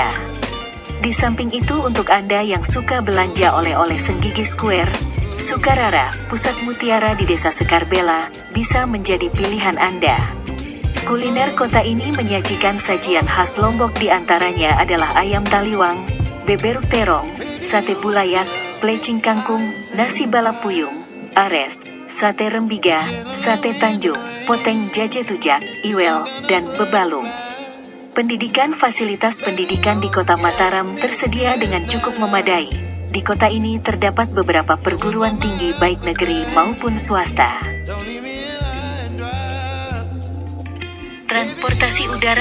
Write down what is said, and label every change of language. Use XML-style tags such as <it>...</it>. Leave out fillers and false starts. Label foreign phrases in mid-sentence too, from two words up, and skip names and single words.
<id>Di samping itu untuk Anda yang suka belanja oleh-oleh Senggigi Square, Sukarara, Pusat Mutiara di Desa Sekarbela, bisa menjadi pilihan Anda. Kuliner kota ini menyajikan sajian khas Lombok diantaranya adalah ayam taliwang, beberuk terong, sate bulayak, plecing kangkung, nasi balap puyung, ares, sate rembiga, sate Tanjung, poteng jaje tujak, iwel, dan bebalung. Pendidikan. Fasilitas pendidikan di Kota Mataram tersedia dengan cukup memadai. Di kota ini terdapat beberapa perguruan tinggi baik negeri maupun swasta. Transportasi udara.</id>